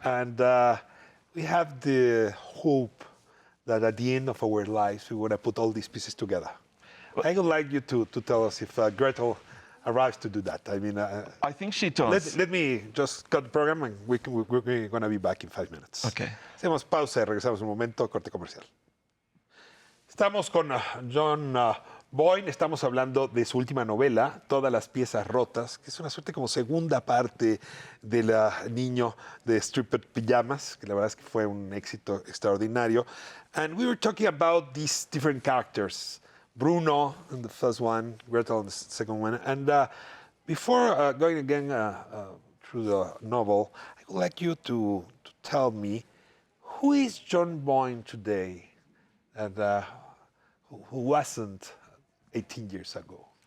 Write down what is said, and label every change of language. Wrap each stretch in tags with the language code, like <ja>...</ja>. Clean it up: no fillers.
<en>And we have the hope that at the end of our lives, we want to put all these pieces together. Well, I would like you to tell us if Gretel arrives to do that. I mean, I think she does. Let me just cut the program and we're going to be back in 5 minutes. Okay.</en> <es>Hacemos pausa y regresamos un momento, corte comercial. Estamos con John Boyne, estamos hablando de su última novela, Todas las piezas rotas, que es una suerte como segunda parte de Niño de Striped Pyjamas, que la verdad es que fue un éxito extraordinario.</es> <en>And we were talking about these different characters, Bruno in the first one, Gretel in the second one. And before going again through the novel, I would like you to tell me, who is John Boyne today and who wasn't 18 years ago?</en>